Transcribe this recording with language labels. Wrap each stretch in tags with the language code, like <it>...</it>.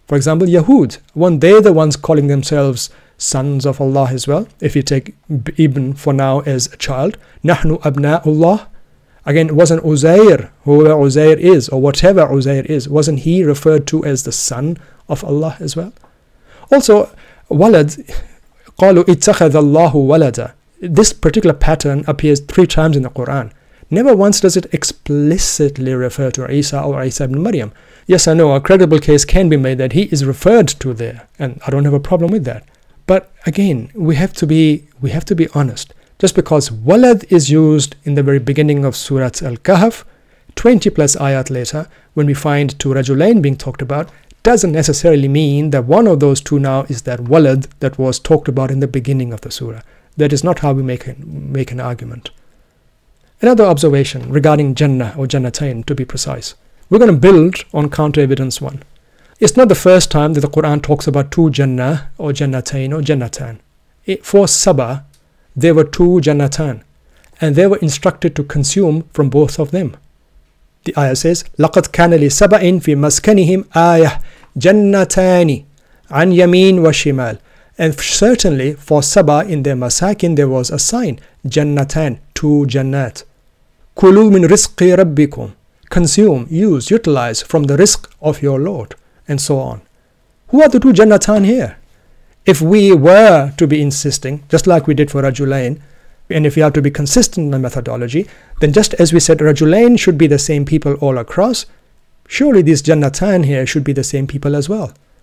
<en>For example, Yahud, they're the ones calling themselves sons of Allah as well. If you take ibn for now as a child, nahnu abna'ullah. Again, it wasn't Uzair, whoever Uzair is, or whatever Uzair is, wasn't he referred to as the son of Allah as well?</en> <ar>Also, walad, قالوا اتخذ الله ولدا.</ar> <en>This particular pattern appears 3 times in the Quran. Never once does it explicitly refer to Isa or Eisa ibn Maryam. Yes, I know a credible case can be made that he is referred to there, and I don't have a problem with that. But again, we have to be honest. Just because walad is used in the very beginning of Surah Al-Kahf, 20 plus ayat later, when we find 2 rajulain being talked about, doesn't necessarily mean that one of those 2 now is that walad that was talked about in the beginning of the surah. That is not how we make an argument. Another observation regarding Jannah or Janatain, to be precise. We're going to build on counter evidence 1. It's not the first time that the Quran talks about 2 Jannah or Jannatain or Jannatan. For Saba, there were 2 Jannatan, and they were instructed to consume from both of them.</en> <ar>The ayah says, لَقَدْ كَانَ لِسَبَإٍ فِي مَسْكَنِهِمْ آيَةٌ جَنَّتَانِ عَنْ يَمِينٍ وَشِمَالٍ.</ar> <en>And certainly for Saba in their masakin there was a sign, Jannatan, 2 Jannat.</en> <ar>كُلُوا مِنْ رِزْقِ رَبِّكُمْ.</ar> <en>Consume, use, utilize from the rizq of your Lord, and so on. Who are the 2 Jannatan here? If we were to be insisting, just like we did for Rajulain, and if we have to be consistent in the methodology, then just as we said Rajulain should be the same people all across, surely these Jannatan here should be the same people as well.</en>